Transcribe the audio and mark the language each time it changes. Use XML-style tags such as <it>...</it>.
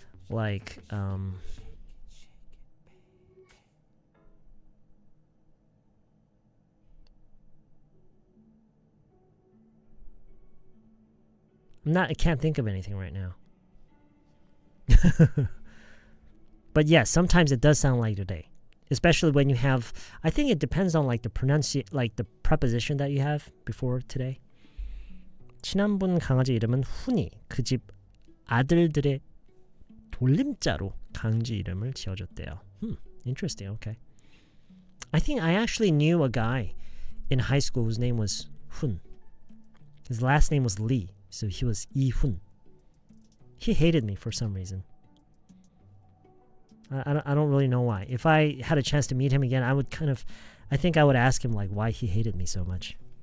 <en>Like, I'm I can't think of anything right now. But yeah, sometimes it does sound like today. Especially when you have, I think it depends on like the preposition that you have before today.</en> <ko>친한 분 강아지 이름은 훈이. 그 집 아들들의 돌림자로 강아지 이름을 지어줬대요.</ko> <en>Interesting. Okay. I think I actually knew a guy in high school whose name was Hun. His last name was Lee, so he was Lee-hun. He hated me for some reason. I don't really know why. If I had a chance to meet him again, I think I would ask him like why he hated me so much.</en>